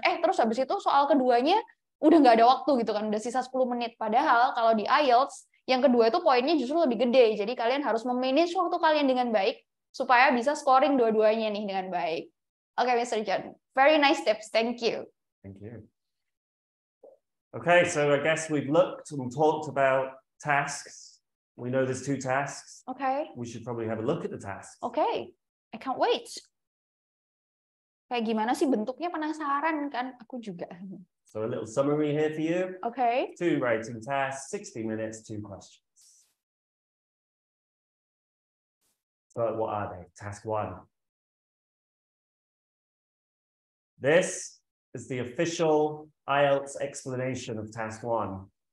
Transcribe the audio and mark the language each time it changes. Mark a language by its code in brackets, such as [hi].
[id] Terus habis itu soal keduanya udah nggak ada waktu gitu kan, udah sisa 10 menit. Padahal kalau di IELTS yang kedua itu poinnya justru lebih gede. Jadi kalian harus memanage waktu kalian dengan baik supaya bisa scoring dua-duanya nih dengan baik. [en] Oke, Mr. John. Very nice tips. Thank you. Thank you. Okay, so I guess we've looked and talked about tasks. We know there's 2 tasks. Okay. We should probably have a look at the tasks. Okay. I can't wait. [id] Kayak gimana sih bentuknya, penasaran kan? Aku juga. [en] So a little summary here for you. Okay. 2 writing tasks, 60 minutes, 2 questions. So what are they? Task 1. This is the official IELTS explanation of task 1.